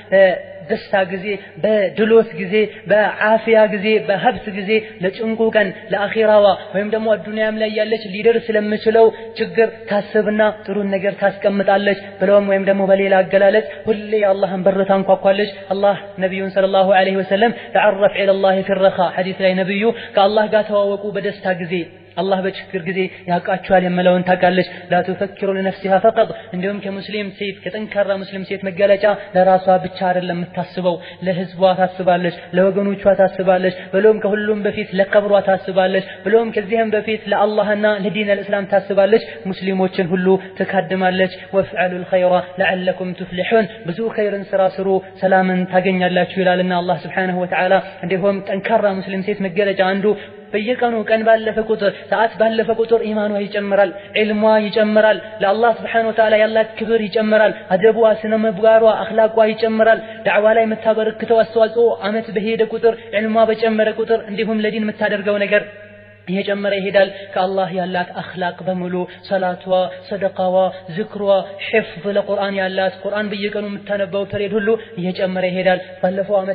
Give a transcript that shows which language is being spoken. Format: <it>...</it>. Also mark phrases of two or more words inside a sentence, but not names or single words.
<am>ደስታ ጊዜ በድሎት ጊዜ በአፊያ ጊዜ በሀብት ጊዜ ለጭንቁ ቀን ለአኺራዋ ወይም ደግሞ አዱንያም ላይ ያለች ሊደርስ ስለምችለው ችግር ታስብና ጥሩ ነገር ታስቀምጣለች ብለውም ወይም ደግሞ በሌላ አገላለጽ ሁሌ አላህን በር ታንኳኳለች አላህ ነብዩን</am> <ar>صلى الله عليه وسلم تعرف إلى الله في الرخاء</ar> <am>حديث ላይ ነብዩ ከአላህ ጋር ተዋወቁ በደስታ ጊዜ الله በችግር ጊዜ ያቃቸዋል የመለውን ታቃለች</am> <ar>لا تفكر لنفسها فقط</ar> <am>እንዲሁም ከሙስሊም ሴት ከጠንካራ ሙስሊም ሴት መገለጫ ለራሷ ብቻ አይደለም የምታስበው ለህዝቧ ታስባለች ለወገኖቿ ታስባለች ብሎም ከሁሉም በፊት ለቀብሯ ታስባለች ብሎም ከዚህም በፊት ለአላህና ለዲን الاسلام ታስባለች ሙስሊሞችን ሁሉ ተካድማለች</am> <ar>وافعلوا الخير لعلكم تفلحون</ar> <am>ብዙ ኸይርን ስራ ስሩ ሰላምን ታገኛላችሁ ይላልና አላህ</am> <ar>سبحانه وتعالى</ar> <am>እንዲሁም ጠንካራ ሙስሊም ሴት መገለጫ አንዱ በየቀኑ ቀን ባለፈ ቁጥር ሰዓት ባለፈ ቁጥር ኢማኗ ይጨምራል ዒልሟ ይጨምራል ለአላህ</am> <ar>سبحانه وتعالى</ar> <am>ያላት ክብር ይጨምራል አደቧ ስነ ምግባሯ አኽላቋ ይጨምራል ዳዕዋ ላይ የምታበረክተው አስተዋጽኦ አመት በሄደ ቁጥር ዒልሟ በጨመረ ቁጥር እንዲሁም ለዲን የምታደርገው ነገር እየጨመረ ይሄዳል ከአላህ ያላት አኽላቅ በሙሉ ሰላቷ ሰደቃዋ ዝክሯ ሒፍዝ ለቁርአን ያላት ቁርአን በየቀኑ የምታነበው ፐሬድ ሁሉ እየጨመረ ይሄዳል ባለፈው አመት</am>